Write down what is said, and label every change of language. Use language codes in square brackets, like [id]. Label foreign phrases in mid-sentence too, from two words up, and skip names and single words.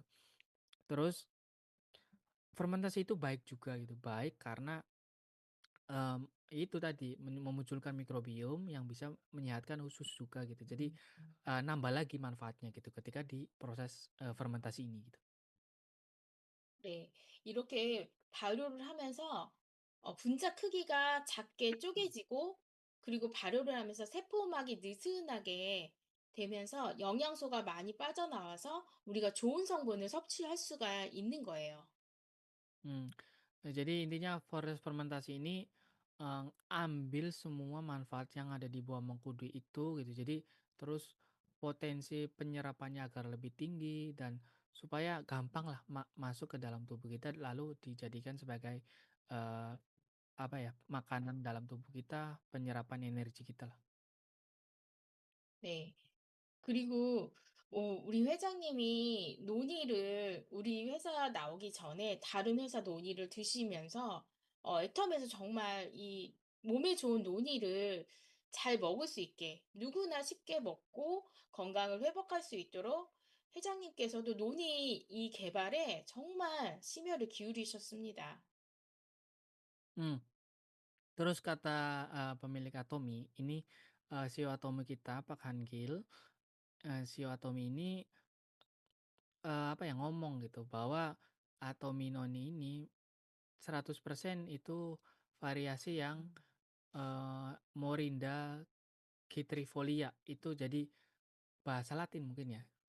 [id] Terus fermentasi itu baik juga gitu, baik karena, mmm, itu tadi memunculkan mikrobiom yang bisa menyehatkan usus juga gitu. Jadi, nambah lagi manfaatnya gitu ketika diproses, fermentasi ini gitu. [ko] 네. 이렇게 발효를 하면서 분자 크기가 작게 쪼개지고 그리고 발효를 하면서 세포막이 느슨하게 되면서 영양소가 많이 빠져나와서 우리가 좋은 성분을 섭취할 수가 있는 거예요. [id] Mmm, jadi intinya proses fermentasi ini, ambil semua manfaat yang ada di buah mengkudu itu gitu. Jadi terus potensi penyerapannya agar lebih tinggi dan supaya gampanglah masuk ke dalam tubuh kita lalu dijadikan sebagai, eee, apa ya, makanan dalam tubuh kita, penyerapan energi kita lah. [ko] 네. 그리고 우리 회장님이 논의를 우리 회사 나오기 전에 다른 회사 논의를 드시면서 애텀에서 정말 이 몸에 좋은 논의를 잘 먹을 수 있게 누구나 쉽게 먹고 건강을 회복할 수 있도록 회장님께서도 논의 이 개발에 정말 심혈을 기울이셨습니다. [id] Mmm, terus kata, pemilik Atomi ini, CEO Atomi kita Pak Hangil, CEO Atomi ini apa ya, ngomong gitu bahwa Atominoni ini 100% itu variasi yang, Morinda citrifolia itu jadi bahasa Latin mungkin ya.